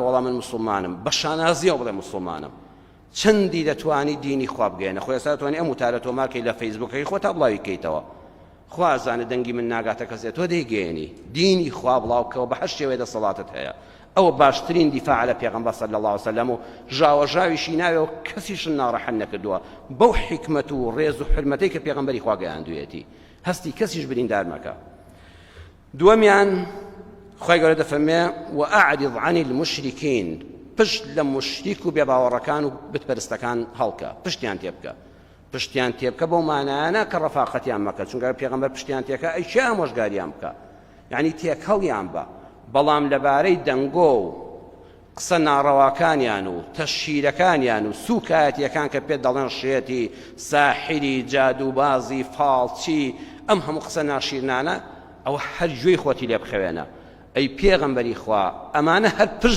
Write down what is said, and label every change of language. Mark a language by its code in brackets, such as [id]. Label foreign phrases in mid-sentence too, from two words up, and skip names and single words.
[ckb] وەڵام من مسلمانم بە شانازیەوە بڵێ مسلمانم چەندی دەتوانی دینی خوا بگەێنە خۆی ئێستا دەتوانی ئەم وتارە تۆمارکەی لە فەیسبووکەکەی خۆتا بڵاوی بکەیتەوە خوا ئازانە دەنگی من ناگاتە کەسێت تۆ دەیگەێنی دینی خوا بڵاو بکەوە بە هەر شێوەیە دەسەڵاتت هەیە ئەوە باشترین دیفاع لە پێغەمبەر [ar] صلی الله علیه وسلم [ckb] و ژاوەژاویشی ناوێ و کەسیشن ناڕەحەت نەکردووە بەو حیکمەت و ڕێز و حرمەتەی کە پێغەمبەری خوا گەیاندوویەتی هەستی کەسیش بریندار مەکە دووەمیان خی گەورە دەفەرمێ [ar] وأعرض عن المشركين [ckb] پشت لە مشریک و بێباوەڕەکان و بتپەرستەکان هەڵکە پشتیان تێبکە بەو مانایانە کە ڕەفاقەتیان مەکە چونکە پێغەمبەر پشتیان تێکە ئەی چی ئامۆژگاریان بکە یعنی تێکەڵیان بە بەڵام لەبارەی دەنگۆ و قسە ناڕەواکانیان و تەشهیرەکانیان و سوکایەتیەکان کە پێ دەڵێن شێتی ساحری جادوبازی فاڵچی ئەم هەموو قسە ناشیرنانە ئەو هەر گوێی خۆتی لێ بخەوێنە ئەی پێغەمبەری خوا ئەمانە هەر پشت